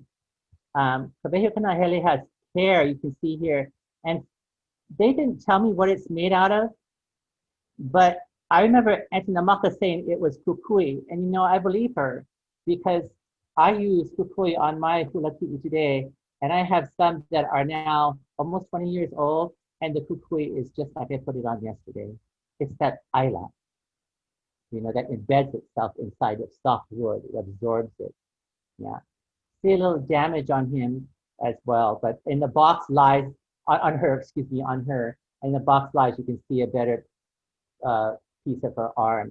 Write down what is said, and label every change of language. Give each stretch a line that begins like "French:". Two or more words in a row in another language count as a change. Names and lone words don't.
English: Kawehi o Kanahele has hair, you can see here, and they didn't tell me what it's made out of, but I remember Auntie Namaka saying it was kukui, and you know, I believe her because I use kukui on my
Hawaiian: hula kiʻi
English: today, and I have some that are now almost 20 years old, and the kukui is just like I put it on yesterday. It's that aila, you know, that embeds itself inside of soft wood, it absorbs it. Yeah. See a little damage on him as well, but in the box lies, on her, in the box lies, you can see a better piece of her arm.